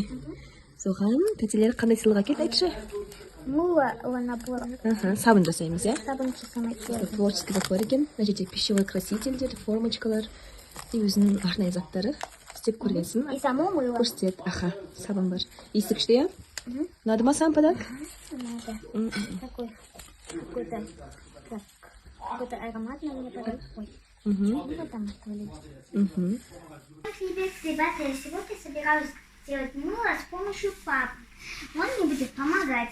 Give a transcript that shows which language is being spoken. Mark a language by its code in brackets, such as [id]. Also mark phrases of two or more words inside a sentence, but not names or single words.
[kk] Соған тәтелер қандай сыйлық әкелді, айтшы? [ru] Мыло набор. [kk] Сабын жасаймыз, иә? Сабын жасамай келді. Творческий бар екен. Мына жерде пищевой красительдер, формочкалар и өзінің арнайы заттары. Істеп көргенсің. [ru] И само мыло. [kk] Көрсет. Аха, сабын бар. Иісі күшті, иә? [ru] Надо ма сам подарок? Надо. Такой какой-то ароматный мне подарок. Ой. Вот там оставили. Привет, ребята, я сегодня собираюсь сделать мыло с помощью папы. Он мне будет помогать.